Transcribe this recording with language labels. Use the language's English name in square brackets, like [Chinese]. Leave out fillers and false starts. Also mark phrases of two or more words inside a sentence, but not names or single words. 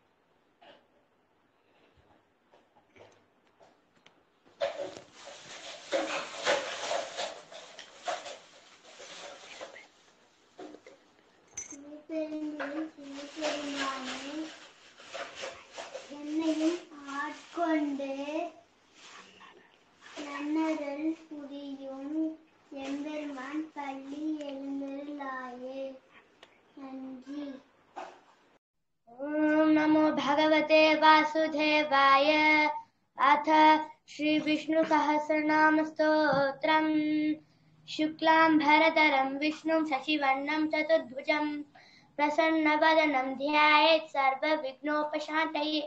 [Tamil] சிவபெருமானே என்னையும் ஆட்கொண்டு நன்னருள் புரியும் எம்பெருமான் பள்ளி எழுந்தருளாயே. நன்றி. [Sanskrit] ओं नमो भगवते वासुदेवाय. अथ श्री विष्णु सहस्रनाम स्तोत्रम्. शुक्लां भरधरं विष्णुं शशिवर्णं चतुर्भुजं प्रसन्नवदनं ध्यायेत् सर्वविघ्नोपशान्तये.